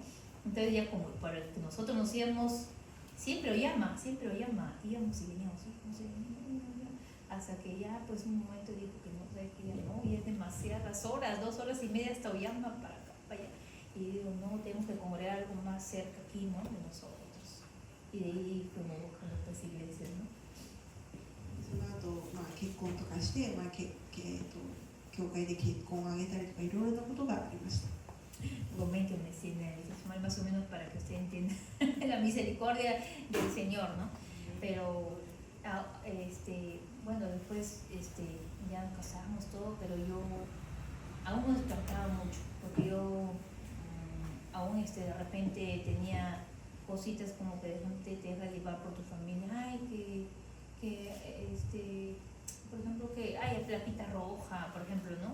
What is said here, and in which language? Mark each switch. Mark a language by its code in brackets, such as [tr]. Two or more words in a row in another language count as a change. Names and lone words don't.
[es] Entonces ya como para que nosotros nos íbamos, siempre Oyama, íbamos y veníamos, hasta que ya pues un momento dijo que no, que ya no, y es demasiadas horas, 2 horas y media hasta Oyama para acá, para allá. Y digo, no, tenemos que congregar algo más cerca aquí, ¿no? De nosotros. Y de ahí como buscando otras iglesias, ¿no? [ja] その後、結婚とかして、教会で結婚を挙げたりとかいろいろなことがありました。 [es] Coméntenme, más o menos para que usted entienda la misericordia del Señor, ¿no? Pero, bueno, después ya nos casamos todo, pero yo aún me despertaba mucho, porque yo aún de repente tenía cositas como que de repente te deja llevar por tu familia, ay, por ejemplo, que hay plaquita roja, por ejemplo, ¿no?